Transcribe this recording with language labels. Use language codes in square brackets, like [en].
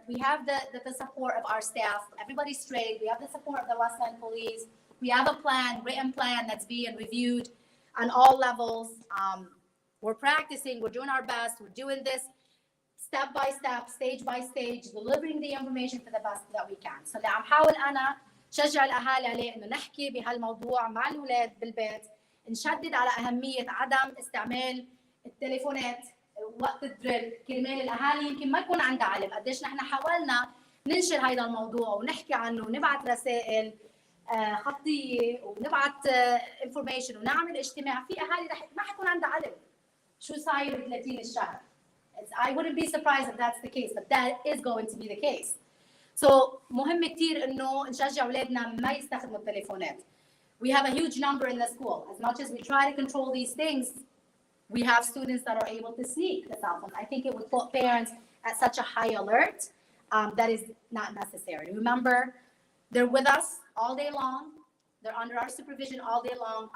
[en] We have the support of our staff. Everybody's straight. We have the support of the West End Police. We have a plan, written plan that's being reviewed on all levels. We're practicing. We're doing our best. We're doing this step by step, stage by stage, delivering the information for the best that we can. [ar] So اللي عم حاول أنا شجع الأهالي عليه إنه نحكي بهالموضوع مع الأولاد بالبيت، نشدد على أهمية عدم استعمال التليفونات وقت الدريل. كرمال الأهالي يمكن ما يكون عندها علم قديش نحن حاولنا ننشر هذا الموضوع ونحكي عنه ونبعث رسائل خطية ونبعث information ونعمل اجتماع. في أهالي ما حيكون عندها علم شو صاير ب 30 الشهر. [en] I wouldn't be surprised if that's the case, but that is going to be the case. [ar] So مهم كتير إنه نشجع أولادنا ما يستخدموا التليفونات. [en] We have a huge number in the school. As much as we try to control these things, we have students that are able to sneak the cell phones. I think it would put parents at such a high alert that is not necessary. Remember, they're with us all day long. They're under our supervision all day long.